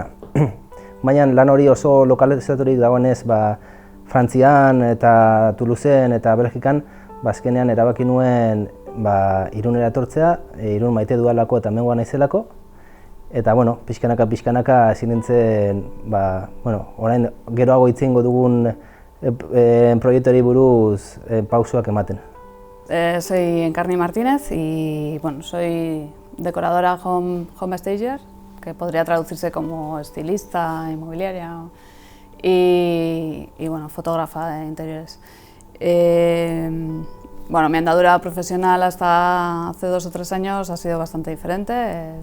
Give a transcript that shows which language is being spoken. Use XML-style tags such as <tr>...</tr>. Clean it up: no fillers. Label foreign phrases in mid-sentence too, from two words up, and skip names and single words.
<eu>Baina lan hori oso lokalizaturik dagoenez, Frantzian eta Toulouseen eta Belgikan, azkenean erabaki nuen Irunera etortzea, Irun maite dudalako eta hemengoa naizelako. Eta, pixkanaka ezin nintzen, orain geroago hitz egingo dugun proiektuari buruz pausoak ematen.</eu> <es>Soy Encarni Martínez y soy decoradora home stager, que podría traducirse como estilista, inmobiliaria y fotógrafa de interiores. Mi andadura profesional hasta hace 2 o 3 años ha sido bastante diferente.</es>